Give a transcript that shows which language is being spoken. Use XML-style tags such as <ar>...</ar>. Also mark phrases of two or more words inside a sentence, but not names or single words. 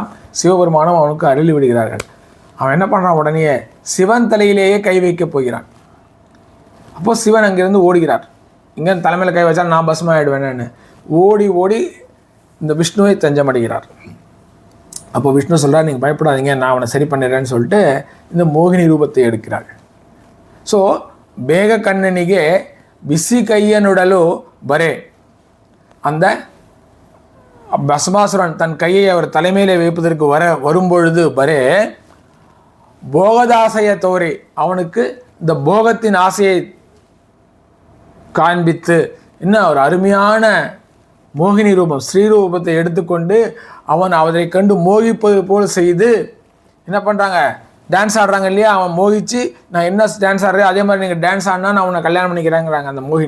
<ta>சிவபெருமானும் அவனுக்கு அருளி விடுகிறார்கள். அவன் என்ன பண்ணுறான், உடனே சிவன் தலையிலேயே கை வைக்கப் போகிறான். அப்போது சிவன் அங்கிருந்து ஓடுகிறார். இங்கே தலைமையில் கை வச்சா நான் பஸ்மம் ஆகிடுவேன்னு ஓடி ஓடி இந்த விஷ்ணுவை தஞ்சமடைகிறார். அப்போ விஷ்ணு சொல்கிறார், நீங்கள் பயப்படாதீங்க, நான் அவனை சரி பண்ணிடுறேன்னு சொல்லிட்டு இந்த மோகினி ரூபத்தை எடுக்கிறாள். ஸோ</ta> <kn>ಬೇಗ ಕಣ್ಣನಿಗೆ ಬಿಸಿ ಕೈಯನುಡಲು ಬರೇ</kn> <ta>அந்த பஸ்மாசுரன் தன் கையை அவர் தலைமையிலே வைப்பதற்கு வரும்பொழுது</ta> <kn>ಬರೆ ಭೋಗದಾಸೆಯ ತೋರಿ</kn> <ta>அவனுக்கு இந்த போகத்தின் ஆசையை காண்பித்து இன்னும் ஒரு அருமையான மோகினி ரூபம் ஸ்ரீரூபத்தை எடுத்துக்கொண்டு அவன் அவரை கண்டு மோகிப்பது போல் செய்து என்ன பண்ணுறாங்க, டான்ஸ் ஆடுறாங்க இல்லையா, அவன் மோகிச்சு நான் என்ன டான்ஸ் ஆடுறேன் அதே மாதிரி நீங்கள் டான்ஸ் ஆடினா நான் அவனை கல்யாணம் பண்ணிக்கிறாங்கிறாங்க அந்த மோகினி.</ta>